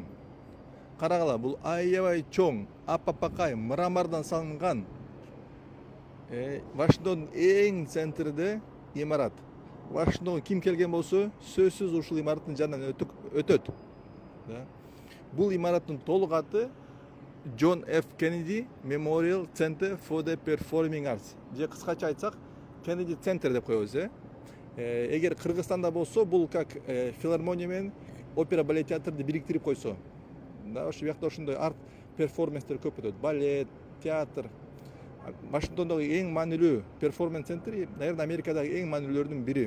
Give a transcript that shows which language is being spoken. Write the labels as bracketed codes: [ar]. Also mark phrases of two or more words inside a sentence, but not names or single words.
[ky] Карагыла, бул аябай чоң, аппакай мрамордон салынган Вашингтондун эң центринде имарат. Вашингтонго ким келген болсо, сөзсүз ушул имараттын жанынан өтөт. Бул имараттын толук аты John F. [en] Kennedy Memorial Center for the Performing Arts. [ky] Же кыскача айтсак, Kennedy Center деп коебуз. Эгер Кыргызстанда болсо, бул как филармония менен опера балет театрды бириктирип койсо. Ошол жакта ошондой [en] art performances [ky] көп өтөт. Балет, театр. Вашингтондогу эң маанилүү перформанс центри, наверное, Америкадагы эң маанилүүлөрдүн бири.